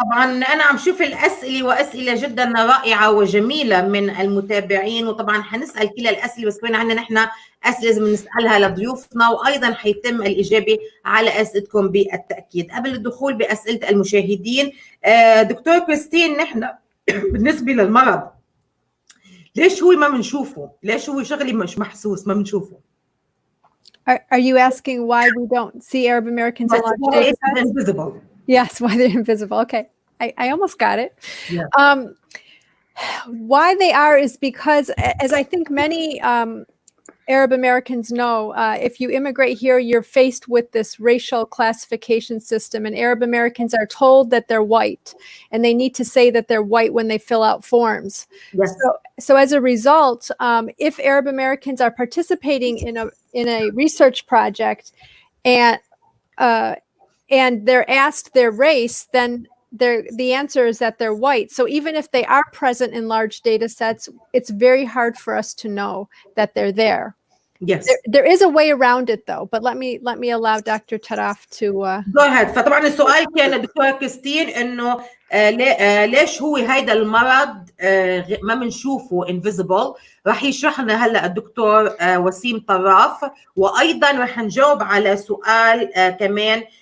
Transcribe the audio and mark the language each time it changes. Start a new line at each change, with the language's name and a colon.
Arabic: طبعا أنا عم شوف الأسئلة وأسئلة جدا رائعة وجميلة من المتابعين، وطبعا حنسأل كل الأسئلة، بس كمان عندنا نحن أسئلة لازم نسألها لضيوفنا، وأيضا حيتم الإجابة على أسئلتكم بالتأكيد. قبل الدخول بأسئلة المشاهدين، دكتور كريستين، نحن بالنسبة للمرض ليش هو ما بنشوفه؟ ليش هو شغلي مش محسوس ما بنشوفه؟
English: Are you asking why we don't see Arab Americans in large data sets? Invisible. Yes, why they're invisible. Okay. I almost got it. Yeah. Why they are is because, as I think many Arab Americans know, if you immigrate here, you're faced with this racial classification system, and Arab Americans are told that they're white, and they need to say that they're white when they fill out forms. Yes. So as a result, if Arab Americans are participating in a research project, and they're asked their race, then the answer is that they're white. So even if they are present in large data sets, it's very hard for us to know that they're there. Yes. There is a way around it though, but let me allow Dr. Taraf to go ahead.
Arabic: فطبعا السؤال كان دكتورة كريستين انه ليش هو هيدا المرض ما بنشوفه invisible. راح يشرح لنا هلا الدكتور وسيم طراف، وايضا راح نجاوب على سؤال كمان.